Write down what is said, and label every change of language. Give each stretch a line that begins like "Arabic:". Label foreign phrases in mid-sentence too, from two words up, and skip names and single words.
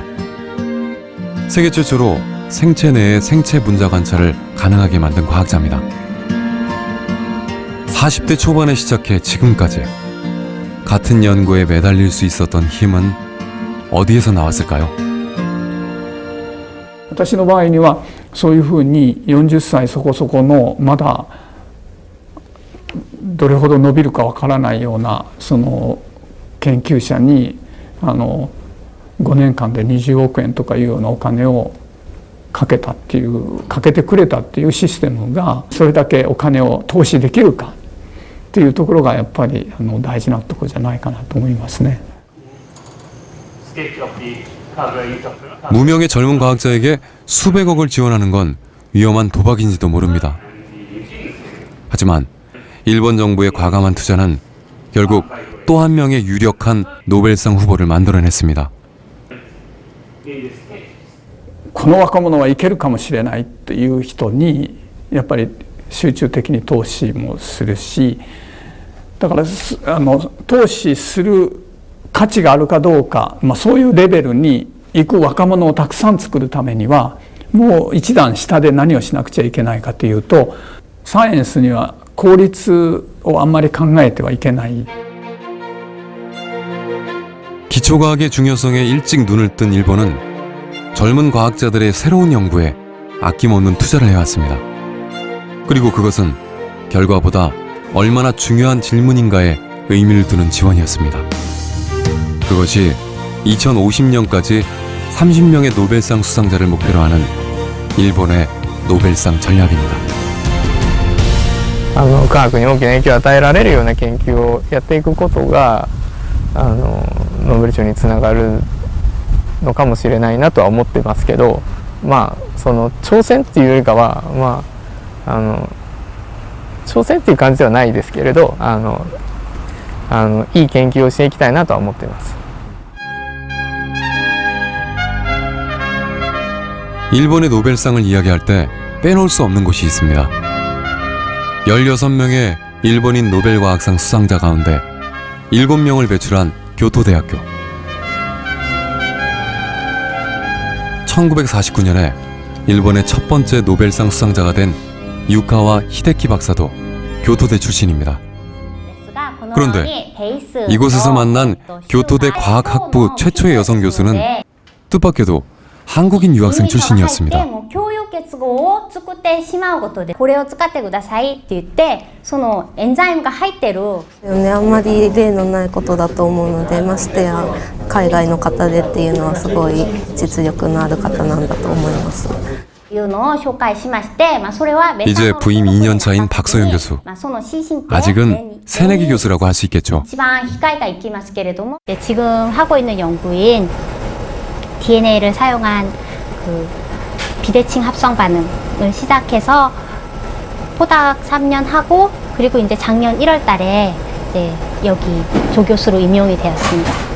Korean: 세계 최초로 생체 내의 생체 분자 관찰을 가능하게 만든 과학자입니다. 40대 초반에 시작해 지금까지 같은 연구에 매달릴 수 있었던 힘은 어디에서 나왔을까요?
Japanese: 私の場合にはそういうふうに40歳そこそこのまだどれほど伸びるかわからないようなその研究者に5年間で20億円とかいうようなお金をかけてくれたっていうシステムがそれだけお金を投資できるかっていうところがやっぱり大事なところじゃないかなと思いますね。
Korean: 무명의 젊은 과학자에게 수백억을 지원하는 건 위험한 도박인지도 모릅니다. 하지만 일본 정부의 과감한 투자는 결국 또 한 명의 유력한 노벨상 후보를 만들어냈습니다.
Japanese: この若者はいけるかもしれないという人にやっぱり集中的に投資もするし、だから投資する価値があるかどうか、そういうレベルに行く若者をたくさん作るためにはもう一段下で何をしなくちゃいけないかというと、サイエンスには効率をあんまり考えてはいけない。
Korean: 기초과학의 중요성에 일찍 눈을 뜬 일본은 젊은 과학자들의 새로운 연구에 아낌없는 투자를 해왔습니다. 그리고 그것은 결과보다 얼마나 중요한 질문인가에 의미를 두는 지원이었습니다. 그것이 2050년까지 30명의 노벨상 수상자를 목표로 하는 일본의 노벨상 전략입니다.
Japanese: 科学に大きな影響を与えられるような研究をやっていくことがノーベル賞につながるのかもしれないなとは思ってますけど、まあその挑戦っていうよりかは、まあ挑戦っていう感じではないですけれど、いい研究をしていきたいなとは思っています。
Korean: 일본의 노벨상을 이야기할 때 빼놓을 수 없는 곳이 있습니다. 16명의 일본인 노벨과학상 수상자 가운데 7명을 배출한 교토대학교. 1949년에 일본의 첫 번째 노벨상 수상자가 된 유카와 히데키 박사도 교토대 출신입니다. 그런데 이곳에서 만난 교토대 과학학부 최초의 여성 교수는 뜻밖에도 한국인 유학생 출신이었습니다.
Japanese: 共有結合を作ってしまうことでこれを使ってくださいって言ってそのエンザイムが入ってるあんまり例のないことだと思うので、ましてや海外の方でっていうのはすごい実力のある方なんだと思います。
Korean: 이제 부임 2년 차인 박소영 교수. 아직은 새내기 교수라고 할 수 있겠죠. 지금 하고 있는 연구인 DNA를 사용한 그 비대칭 합성 반응을 시작해서 포닥 3년 하고 그리고 이제 작년 1월 달에 이제 여기 조교수로 임용이 되었습니다.